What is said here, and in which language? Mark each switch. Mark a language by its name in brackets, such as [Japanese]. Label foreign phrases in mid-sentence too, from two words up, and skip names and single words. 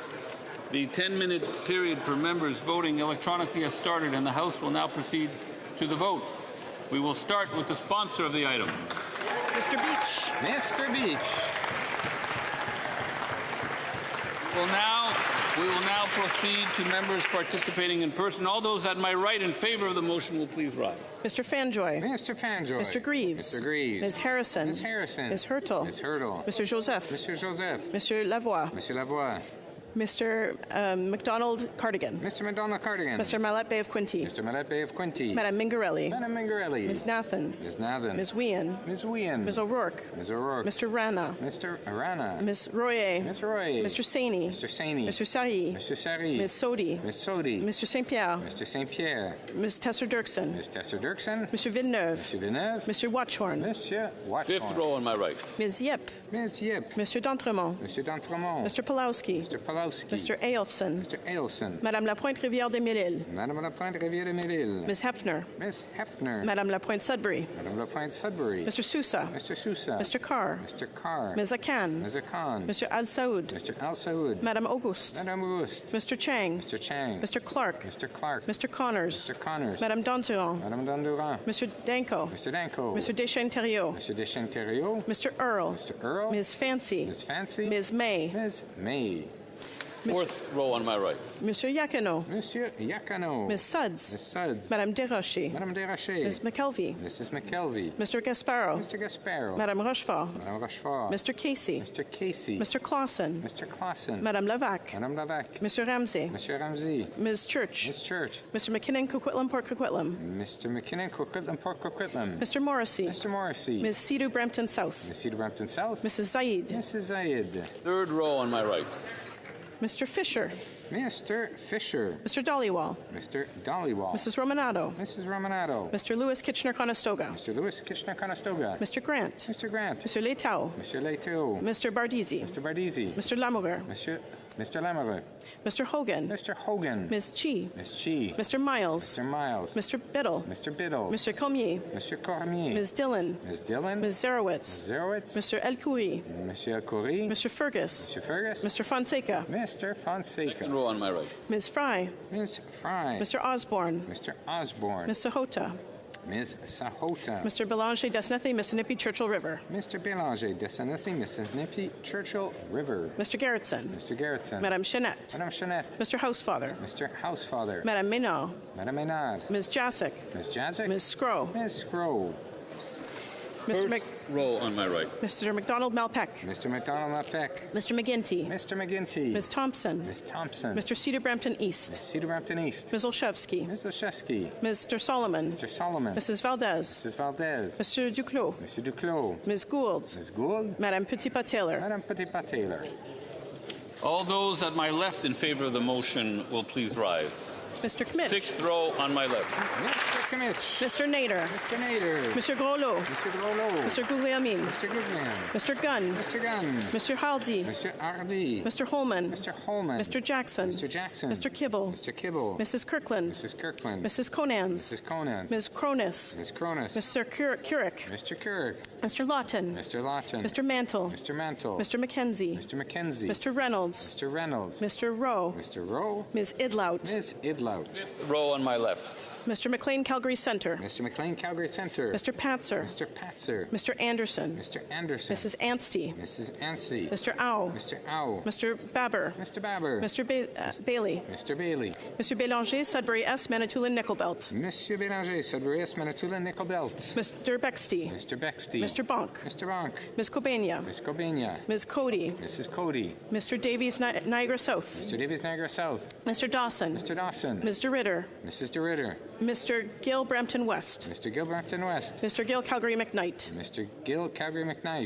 [English] The 10-minute period for members voting electronically has started and the House will now proceed to the vote. We will start with the sponsor of the item. Mr. Beach. Mr. Beach. We will now proceed to members participating in person. All those at my right in favor of the motion will please rise. Mr. Fanjoy. Mr. Fanjoy. Mr. Greaves. Mr. Greaves. Ms. Harrison. Ms. Harrison. Ms. Hurtle. Ms. Hurtle. Mr. Joseph. Mr. Joseph. Mr. Lavoie. Monsieur Lavoie. Mr. McDonald Cardigan. Mr. McDonald Cardigan. Mr. Mallet Bay of Quinte. Mr. Mallet Bay of Quinte. Madam Mingarelli. Madam Mingarelli. Ms. Nathan. Ms. Nathan. Ms. Wien. Ms. Wien. Ms. O'Rourke. Ms. O'Rourke. Mr. Rana. Mr. Arana. Ms. Royer. Ms. Roy. Mr. Saini. Mr. Saini. Mr. Sari. Mr. Sari. Ms. Sodi. Ms. Sodi. Mr. St. Pierre. Mr. St. Pierre. Ms. Tesser-Dirksen. Ms. Tesser-Dirksen. Mr. Villeneuve. Mr. Villeneuve. Mr. Watchorn. Monsieur Watchorn. Fifth row on my right. Ms. Yip. Ms. Yip. Mr. D'Entremont. Mr. D'Entremont. Mr. Pulowski. Mr. Pulowski. Mr. Ailfson. Mr. Ailson. Madame Lapointe Rivière-des-Mille-Îles. Madame Lapointe Rivière-des-Mille-Îles. Ms. Hefner. Ms. Hefner. Madame Lapointe Sudbury. Madame Lapointe Sudbury. Mr. Sousa. Mr. Sousa. Mr. Carr. Mr. Carr. Ms. Akan. Ms. Akan. Mr. Al Saoud. Mr. Al Saoud. Madame Auguste. Madame Auguste. Mr. Chang. Mr. Chang. Mr. Clark. Mr. Clark. Mr. Connors. Mr. Connors. Madame Dondurant. Madame Dondurant. Mr. Danko. Mr. Danko. Mr. Deschênes-Thériault. Mr. Deschênes-Thériault. Mr. Earl. Mr. Earl. Ms. Fancy. Ms. Fancy. Ms. May. Ms. May. Fourth row on my right. Monsieur Yakano. Monsieur Yakano. Ms. Suds. Ms. Suds. Madame Desrochers. Madame Desrochers. Ms. McKelvey. Mrs. McKelvey. Mr. Gasparo. Mr. Gasparo. Madame Rochefort. Madame Rochefort. Mr. Casey. Mr. Casey. Mr. Clausen. Mr. Clausen. Madame Levac. Madame Levac. Mr. Ramsey. Monsieur Ramsey. Ms. Church. Ms. Church. Mr. McKinnon, Coquitlam, Port Coquitlam. Mr. McKinnon, Coquitlam, Port Coquitlam. Mr. Morrissey. Mr. Morrissey. Ms. Sidhu Brampton South. Ms. Cedar Brampton South. Mrs. Zaid. Mrs. Zayed. Third row on my right. Mr. Fisher. Mr. Fisher. Mr. Dollywall. Mr. Dollywall. Mrs. Romanado. Mrs. Romanado. Mr. Lewis Kitchener-Conestoga. Mr. Lewis Kitchener-Conestoga. Mr. Grant. Mr. Grant. Mr. Leitao. Mr. Leitao. Mr. Bardisi. Mr. Bardisi. Mr. Lamoureux. Mr. Lamoureux. Mr. Hogan. Mr. Hogan. Ms. Chi. Ms. Chi. Mr. Miles. Mr. Miles. Mr. Biddle. Mr. Biddle. Mr. Cormier. Mr. Cormier. Ms. Dillon. Ms. Dillon. Ms. Zerowitz. Ms. Zerowitz. Mr. El Khoury. Monsieur Khoury. Mr. Fergus. Mr. Fergus. Mr. Fonseca. Mr. Fonseca. Second row on my right. Ms. Fry. Ms. Fry. Mr. Osborne. Mr. Osborne. Ms. Sahota. Ms. Sahota. Mr. Belanger Desnethi, Mississippi Churchill River. Mr. Belanger Desnethi, Mississippi Churchill River. Mr. Gerritsen. Mr. Gerritsen. Madame Chanette. Madame Chanette. Mr. Housefather. Mr. Housefather. Madame Ménard. Madame Ménard. Ms. Jasic. Ms. Jasic. Ms. Scrow. Ms. Scrow. First row on my right. Mr. McDonald Malpeck. Mr. McDonald Malpeck. Mr. McGinty. Mr. McGinty. Ms. Thompson. Ms. Thompson. Mr. Cedar Brampton East. Ms. Cedar Brampton East. Ms. Olszewski. Ms. Olszewski. Mr. Solomon. Mr. Solomon. Mrs. Valdez. Mrs. Valdez. Mr. Duclos. Mr. Duclos. Ms. Gould. Ms. Gould. Madame Petitpas-Taylor. Madame Petitpas-Taylor. All those at my left in favor of the motion will please rise. Mr. Kmitch. Sixth row on my left. Mr. Kmitch. Mr. Nader. Mr. Nader. Mr. Groslo. Mr. Groslo. Mr. Guglielmin. Mr. Goodman. Mr. Gunn. Mr. Gunn. Mr. Hardy. Mr. Hardy. Mr. Holman. Mr. Holman. Mr. Jackson. Mr. Jackson. Mr. Kibble. Mr. Kibble. Mrs. Kirkland. Mrs. Kirkland. Mrs. Conans. Mrs. Conans. Ms. Cronus. Ms. Cronus. Mr. Couric. Mr. Couric. Mr. Lawton. Mr. Lawton. Mr. Mantle. Mr. Mantle. Mr. McKenzie. Mr. McKenzie. Mr. Reynolds. Mr. Reynolds. Mr. Rowe. Mr. Rowe. Ms. Idlout. Ms. Idlout. Row on my left. Mr. McLean Calgary Center. Mr. McLean Calgary Center. Mr. Patzer. Mr. Patzer. Mr. Anderson. Mr. Anderson. Mrs. Anstey. Mrs. Anstey. Mr. Au. Mr. Au. Mr. Baber. Mr. Baber. Mr. Bailey. Mr. Bailey. Mr. Bélanger, Sudbury S, Manitoulin, Nickelbelt. Monsieur Bélanger, Sudbury S, Manitoulin, Nickelbelt. Mr. Bexty. Mr. Bexty. Mr. Bonk. Mr. Bonk. Ms. Cobania. Ms. Cobania. Ms. Cody. Mrs. Cody. Mr. Davies, Niagara South. Mr. Davies, Niagara South. Mr. Dawson. Mr. Dawson. Ms. DeRitter. Mrs. DeRitter. Mr. Gill, Brampton West. Mr. Gill, Brampton West. Mr. Gill, Calgary McKnight. Mr. Gill, Calgary McKnight.